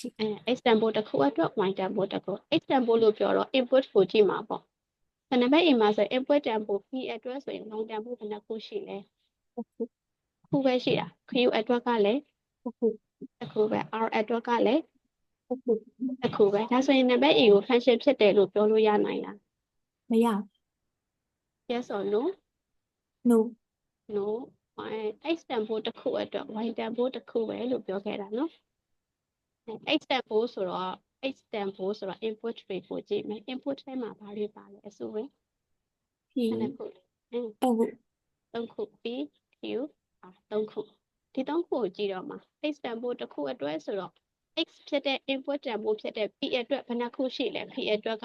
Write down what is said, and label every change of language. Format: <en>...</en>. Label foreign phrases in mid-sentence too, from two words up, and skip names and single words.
<my>x တန်ဖိုးတစ်ခုအတွက် y တန်ဖိုးတစ်ခု x တန်ဖိုးလို့ပြောတော့ input ကိုကြည့်မှာပေါ့နံပါတ် A မှာဆို input တန်ဖိုး P အတွက်ဆိုရင် y တန်ဖိုးဘယ်နှခုရှိလဲခုပဲရှိတာ Q အတွက်ကလည်းတစ်ခုပဲ R အတွက်ကလည်းတစ်ခုပဲဒါဆိုရင်နံပါတ် A ကို function ဖြစ်တယ်လို့ပြောလို့ရနိုင်လား မရ</my> <en>yes or no no</en> <my>no x တန်ဖိုးတစ်ခုအတွက် y တန်ဖိုးတစ်ခုပဲလို့ပြောခဲ့တာနော် x တန်ဖိုးဆိုတော့ input တွေကိုကြည့်မယ် input ထဲမှာဘာတွေပါလဲအစိုးရ p ဘယ်နှခု3ခု p q r 3ခုဒီ3ခုကိုကြည့်တော့မှာ x တန်ဖိုးတစ်ခုအတွက်ဆိုတော့ x ဖြစ်တဲ့ input တန်ဖိုးဖြစ်တဲ့ p အတွက်ဘယ်နှခုရှိလဲ p အတွက်က</my>